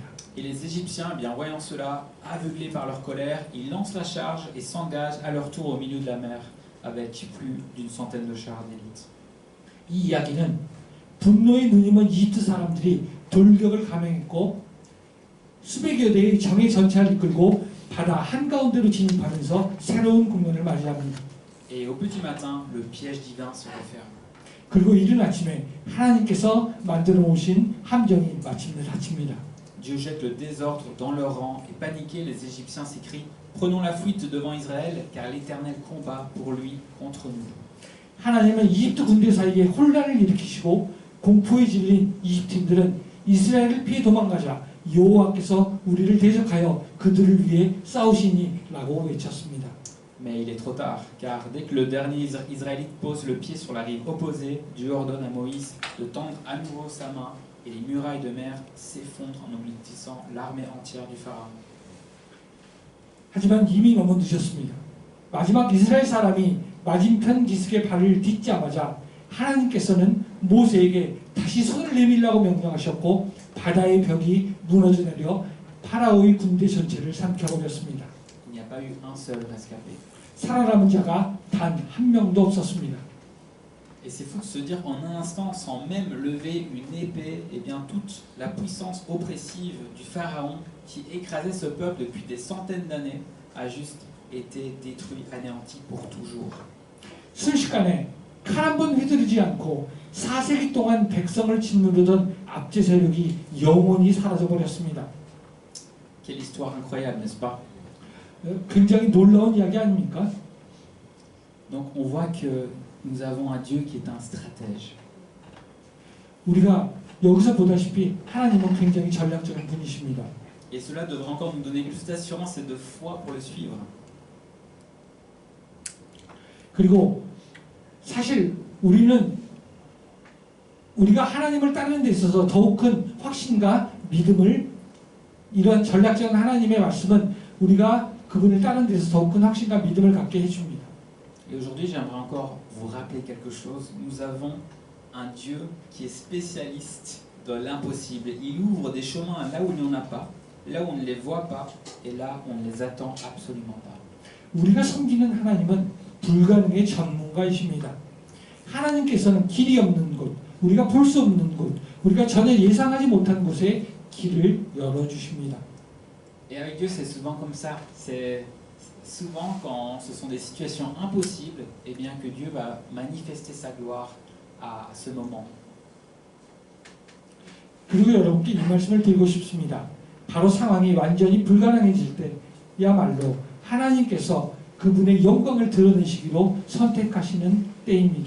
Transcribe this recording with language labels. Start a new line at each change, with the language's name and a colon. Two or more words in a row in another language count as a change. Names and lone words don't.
French: Et les Égyptiens, eh bien voyant cela, aveuglés par leur colère, ils lancent la charge et s'engagent à leur tour au milieu de la mer, avec plus d'une centaine de chars d'élite.
Korean: 이 이야기는 분노의 눈이 먼 이집트 사람들이 돌격을 감행했고 수백여 대의 정예 전차를 이끌고 바다 한가운데로 진입하면서 새로운 국면을 맞이합니다.
French: Et au petit matin, le piège divin se referme.
Korean: 그리고 이른 아침에 하나님께서 만들어 오신 함정이 마침내 닫힙니다.
French: Dieu jette le désordre dans leur rang et paniqués, les Égyptiens s'écrient « Prenons la fuite devant Israël, car l'Éternel combat pour lui contre nous. »
Korean: 하나님은 이집트 군대 사이에 혼란을 일으키시고 공포에 질린 이집트인들은 이스라엘을 피해 도망가자 여호와께서 우리를 대적하여 그들을 위해 싸우시니라고 외쳤습니다.
French: Mais il est trop tard, car dès que le dernier Israélite pose le pied sur la rive opposée, Dieu ordonne à Moïse de tendre à nouveau sa main et les murailles de mer s'effondrent en engloutissant l'armée entière du Pharaon.
Korean: 하지만 이미 너무 늦었습니다. 마지막 이스라엘 사람이 맞은편 기슭에 발을 딛자마자 하나님께서는 모세에게 다시 손을 내밀라고 명령하셨고 바다의 벽이 무너져 내려 파라오의 군대 전체를 삼켜버렸습니다.
French: Il n'y a pas eu un seul rescapé.
Korean: 살아남은 자가 단 한 명도 없었습니다.
French: Et c'est fou de se dire en un instant, sans même lever une épée, eh bien toute la puissance oppressive du Pharaon qui écrasait ce peuple depuis des centaines d'années a juste été détruit, anéanti pour toujours.
Korean: 순식간에 칼 한 번 휘두르지 않고 4세기 동안 백성을 짓누르던 압제 세력이 영원히 사라져버렸습니다.
French: Quelle histoire incroyable, n'est-ce pas?
Korean: 굉장히 놀라운 이야기 아닙니까?
French: Donc on voit que nous avons un Dieu qui est un stratège.
Korean: 우리가 여기서 보다시피 하나님은 굉장히 전략적인 분이십니다.
French: Et cela devrait encore nous donner plus d'assurance et de foi pour le suivre.
Korean: 그리고 사실 우리가 하나님을 따르는 데 있어서 더욱 큰 확신과 믿음을 이러한 전략적인 하나님의 말씀은 우리가 그분을 따르는 데 있어서 더욱 큰 확신과 믿음을 갖게 해줍니다.
French: Et aujourd'hui, j'aimerais encore vous rappeler quelque chose. Nous avons un Dieu qui est spécialiste de l'impossible. Il ouvre des chemins là où il n'y en a pas, là où on ne les voit pas, et là où on ne les attend absolument pas.
Korean: 우리가 섬기는 하나님은 불가능의 전문가이십니다. 하나님께서는 길이 없는 곳, 우리가 볼 수 없는 곳, 우리가 전혀 예상하지 못한 곳에 길을 열어주십니다.
French: Et avec Dieu, c'est souvent comme ça. C'est souvent quand ce sont des situations impossibles, eh bien que Dieu va manifester sa gloire à ce moment.
Korean: 그리고 여러분께 이 말씀을 드리고 싶습니다. 바로 상황이 완전히 불가능해질 때야말로 하나님께서 그분의 영광을 드러내시기로 선택하시는 때입니다.